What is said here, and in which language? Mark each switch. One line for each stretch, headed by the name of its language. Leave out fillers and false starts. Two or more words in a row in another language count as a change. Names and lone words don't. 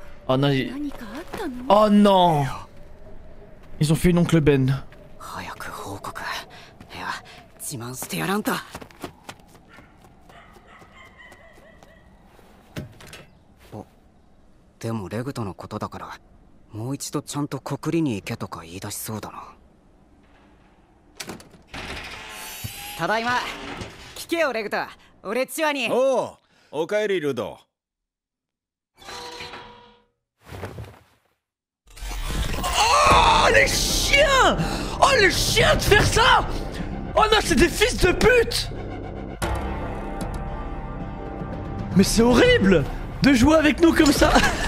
French: Oh non, oh non. Ils ont fait une oncle Ben.
Japanese: 早く報告。いや、自慢してやらんと。お、でもレグとのことだから、もう一度ちゃんと告りに行けとか言い出しそうだな。ただいま。聞けよレグト。俺チワに。おう、おかえりルド。
French: Oh les chiens! Oh les chiens de faire ça! Oh non, c'est des fils de pute! Mais c'est horrible de jouer avec nous comme ça!